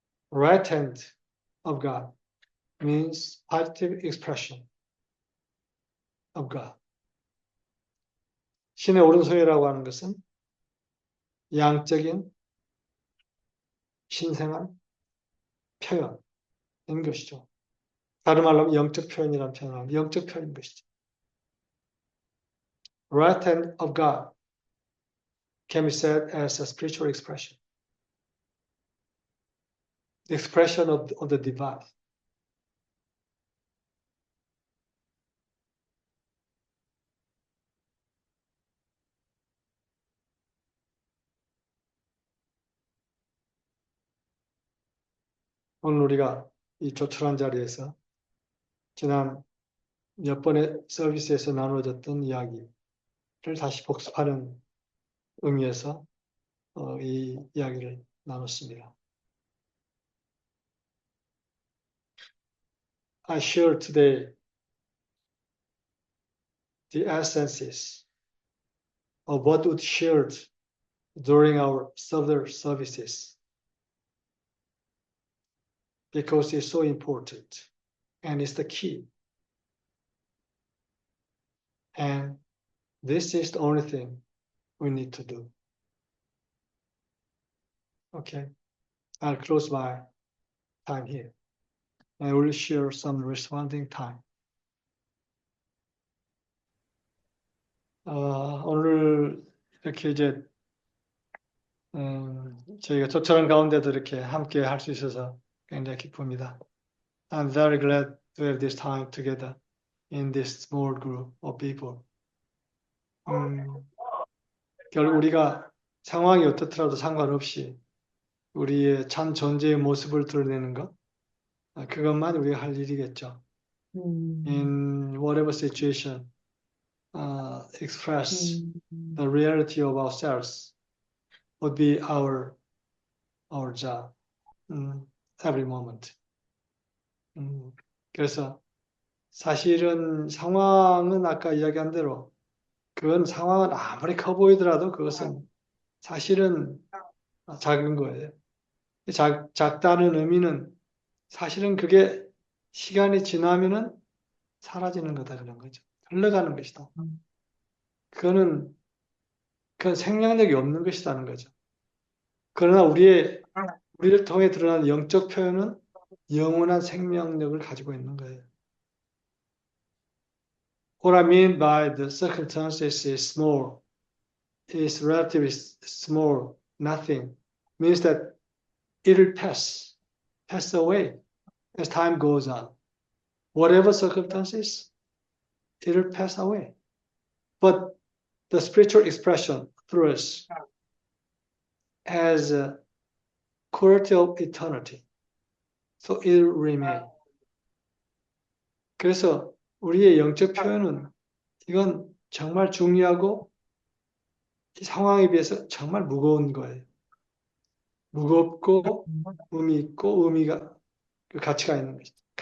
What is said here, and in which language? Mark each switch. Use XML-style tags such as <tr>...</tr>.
<en>Right hand of God means positive expression of God.</en> <ko>신의 오른손이라고 하는 것은 양적인 신생한 표현인 것이죠. 다른 말로 하면 영적 표현이라는 표현을 하면 영적 표현인 것이죠.</ko> <en>Right hand of God can be said as a spiritual expression. The expression of the divine.</en> <ko>오늘 우리가 이 조촐한 자리에서 지난 몇 번의 서비스에서 나누어졌던 이야기를 다시 복습하는 의미에서 이 이야기를 나눴습니다.</ko> <en>I share today the essences of what was shared during our other services because it's so important and it's the key. And this is the only thing we need to do. Okay, I'll close my time here. I will share some responding time.</en> <ko>오늘 이렇게 이제 저희가 조촐한 가운데도 이렇게 함께 할 수 있어서 굉장히 기쁩니다.</ko> <en>I'm very glad to have this time together in this small group of people.</en> <ko>결국 우리가 상황이 어떻더라도 상관없이 우리의 참 존재의 모습을 드러내는 것, 그것만 우리가 할 일이겠죠.</ko> <en>In whatever situation, express the reality of ourselves would be our our job every moment.</en> <ko>그래서 사실은 상황은 아까 이야기한 대로 그건 상황은 아무리 커 보이더라도 그것은 사실은 작은 거예요. 작다는 의미는 사실은 그게 시간이 지나면은 사라지는 거다 그런 거죠. 흘러가는 것이다. 그건 생명력이 없는 것이라는 거죠. 그러나 우리를 통해 드러나는 영적 표현은 영원한 생명력을 가지고 있는 거예요.</ko> <en>What I mean by the circumstances is small, is relatively small, nothing, means that it'll pass away as time goes on. Whatever circumstances, it'll pass away. But the spiritual expression through us has a quality of eternity. So it will remain.</en> <ko>그래서 우리의 영적 표현은 이건 정말 중요하고 이 상황에 비해서 정말 무거운 거예요. 무겁고 의미 있고 의미가 그 가치가 있는 것이죠.</ko>